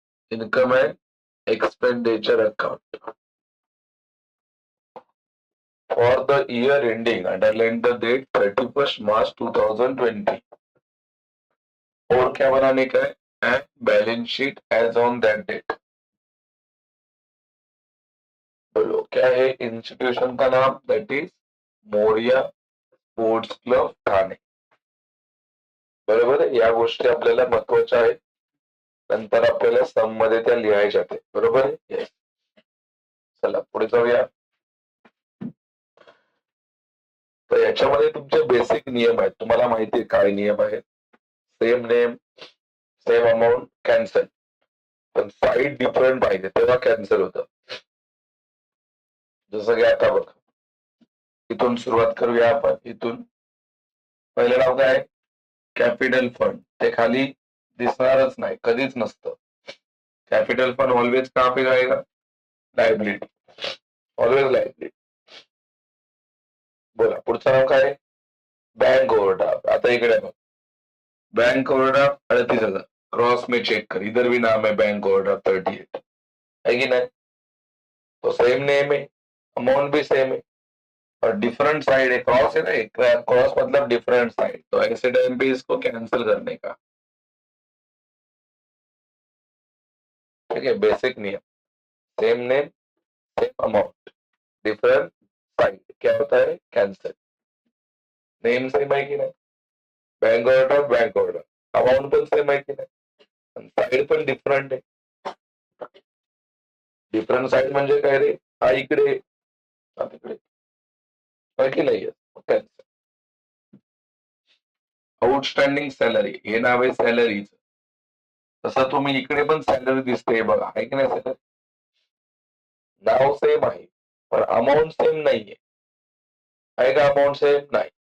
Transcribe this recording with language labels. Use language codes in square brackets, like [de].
[en] Income and expenditure account for the year ending, underline the date 31 March 2020। [hi] और क्या बनाने का है? [en] And balance sheet as on that date. [hi] बोलो क्या है इंस्टीट्यूशन का नाम? [en] That is Moriya sports club Thane. [mr] बरोबर आहे, या गोष्टी आपल्याला महत्वाच्या आहेत, नंतर आपल्याला सम मध्ये त्या लिहायच्या आहेत. बरोबर आहे. येस. चला पुढे जाऊया. तर याच्यामध्ये तुमचे बेसिक नियम आहेत, तुम्हाला माहिती आहे काय नियम आहेत? [en] Same name, same amount, cancel. [mr] पण साईड डिफरंट पाहिजे तेव्हा कॅन्सल होतं. जसं की आता बघ, इथून सुरुवात करूया आपण. इथून पहिलं नाव काय? Capital fund. ते खाली दिसणारच नाही, कधीच नसतं. [hi] कॅपिटल फंड ऑलवेज कहाँ पे जाएगा? [en] Liability. Always liability. [mr] बोला पुढचं नाव काय? Bank overdraft. [hi] आता इकडे बघ, बैंक ओवरड्राफ्ट 38,000, क्रॉस में चेक कर, इधर भी नाम है बैंक ओवरड्राफ्ट 38, है कि नहीं? तो सेम नेम है, अमाउंट भी सेम है, और डिफरेंट साइड है, क्रॉस है ना, क्रॉस मतलब डिफरेंट साइड, तो ऐसे टाइम पे इसको कैंसिल करने का। ठीक है, बेसिक नियम, same name, same amount, different side, क्या होता है? कैंसिल। नेम सेम है कि नहीं? Bank overdraft, bank overdraft, amount [mr] पण [hi] सेम है कि नहीं? [mr] साइड पण डिफरंट है. डिफरंट साइड म्हणजे काय रे? हा इकडे, हा तिकडे, है की नाही? कैंसिल. आउटस्टँडिंग सॅलरी, हे नाव आहे सॅलरीच. तसं तुम्ही इकडे पण सॅलरी दिसते बघा, आहे की नाही? सॅलरी नाव सेम आहे पण अमाऊंट सेम नाहीये, आहे का? अमाऊंट सेम नाही.